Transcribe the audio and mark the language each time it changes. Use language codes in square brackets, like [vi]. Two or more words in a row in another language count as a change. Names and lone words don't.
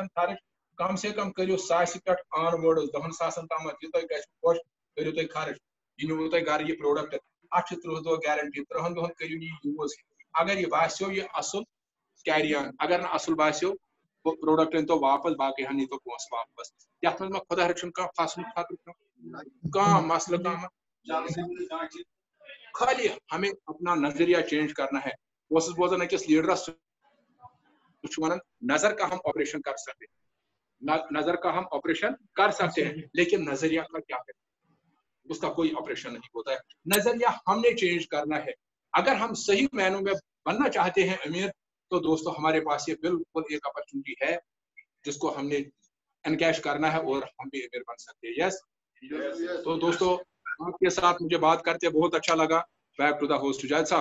[ks] خرٕچ کم سے کم کٔرِو 1,000 پٮ۪ٹھ آن وٲڈٕس 10,000 تامتھ یہِ تۄہہِ گژھِ خۄش کٔرِو تُہۍ خرٕچ یہِ نیوٗ تۄہہِ گرٕ یہِ پروڈکٹ اتھ چھِ 30 دۄہ گارنٹی 30 دۄہن کٔرِو یہِ یوٗز اگر یہِ باسیو یہِ اصل کیری آن اگر نہٕ اصل باسیو پروڈکٹ أنۍتو واپس باقٕے ہن نیٖتو پونٛسہٕ واپس یتھ منٛز ما خۄدا رٔچھِنۍ کانٛہہ پھسنُک خطرٕ کانٛہہ مسلہٕ کانٛہہ خالی [ur] ہمیں اپنا نظریہ چینج کرنا ہے [ks] بہٕ بوزان أکِس لیڈرس [ur] نظر کا ہم آپریشن کر سکتے ہیں نظر کا ہم آپریشن کر سکتے ہیں لیکن نظریہ کا کیا ہے اس کا کوئی آپریشن نہیں ہوتا ہے نظریہ ہم نے چینج کرنا ہے اگر ہم صحیح معنوں میں بننا چاہتے ہیں امیر تو دوستو ہمارے پاس یہ بالکل ایک اپرچونٹی ہے جس کو ہم نے انکیش کرنا ہے اور ہم بھی امیر بن سکتے ہیں یس تو دوستو آپ کے ساتھ مجھے بات کرتے بہت اچھا لگا [en] back to the host [ur] جاید صاحب